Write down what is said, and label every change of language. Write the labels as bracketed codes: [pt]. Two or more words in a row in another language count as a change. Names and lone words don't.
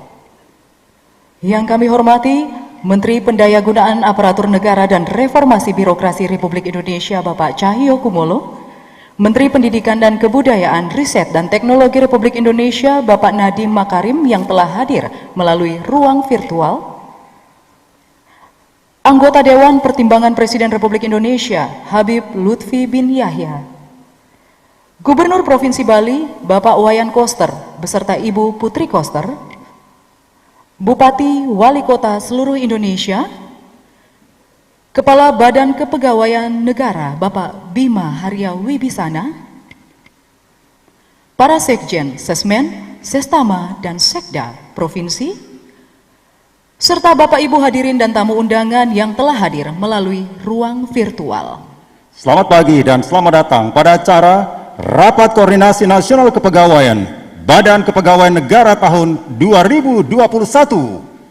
[id] Yang kami hormati, Menteri Pendayagunaan Aparatur Negara dan Reformasi Birokrasi Republik Indonesia Bapak Cahyokumolo, Menteri Pendidikan dan Kebudayaan, Riset dan Teknologi Republik Indonesia Bapak Nadiem Makarim yang telah hadir melalui ruang virtual, Anggota Dewan Pertimbangan Presiden Republik Indonesia Habib Lutfi bin Yahya, Gubernur Provinsi Bali Bapak Wayan Koster beserta Ibu Putri Koster, Bupati Wali Kota seluruh Indonesia, Kepala Badan Kepegawaian Negara Bapak Bima Harya Wibisana, para Sekjen, Sesmen, Sestama, dan Sekda Provinsi, serta Bapak Ibu hadirin dan tamu undangan yang telah hadir melalui ruang virtual. Selamat pagi dan selamat datang pada acara Rapat Koordinasi Nasional Kepegawaian Badan Kepegawaian Negara tahun 2021.